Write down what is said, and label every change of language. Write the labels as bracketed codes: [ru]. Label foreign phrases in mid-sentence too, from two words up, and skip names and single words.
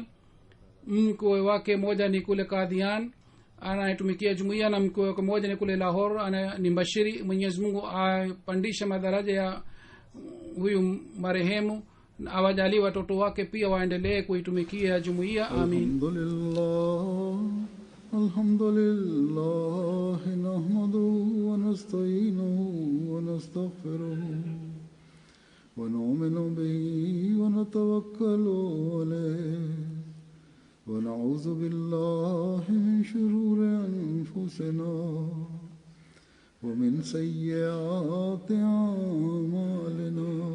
[sw] mkwe wake mmoja ni kule Qadian anayetumikia jumuiya, na mkwe wake mmoja ni kule Lahore ni mbashiri. Mwenyezi Mungu apandishe madaraja ya huyu marehemu, awajalie watoto wake pia waendelee kuitumikia jumuiya. Amin. [ar] الحمد لله نحمده ونستعينه ونستغفره ونؤمن به ونتوكل عليه ونعوذ بالله من شرور أنفسنا ومن سيئات أعمالنا.